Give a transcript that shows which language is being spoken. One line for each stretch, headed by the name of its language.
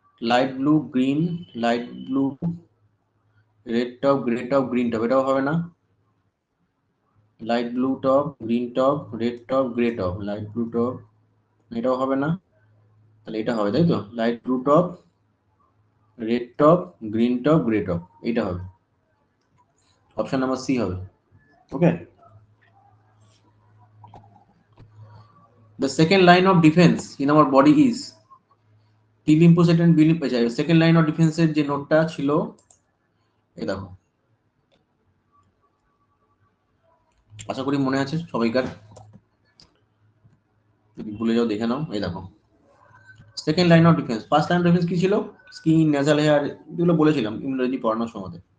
Bangla: Light blue, green, light blue, red top, grey top, green top, এটাও হবে না। Light blue top, green top, red top, grey top, light blue top, এটাও হবে না। তাহলে এটা হবে, তাই তো, light blue top, red top, green top, grey top, এটা হবে। অপশন নাম্বার সি হবে।
English: Okay, the second line of defense in our body is T lymphocyte and B lymphocyte.
Bangla: Second line of ডিফেন্সের যে নোটটা ছিল, এই দেখো, আশা করি মনে আছে সবাইকার, যদি ভুলে যাও দেখে নাও। এই দেখো, second line of defence, first line of defence কি ছিল, স্কিন, নেজাল হেয়ার, এগুলো বলেছিলাম ইমিউনোলজি পড়ানোর সময়।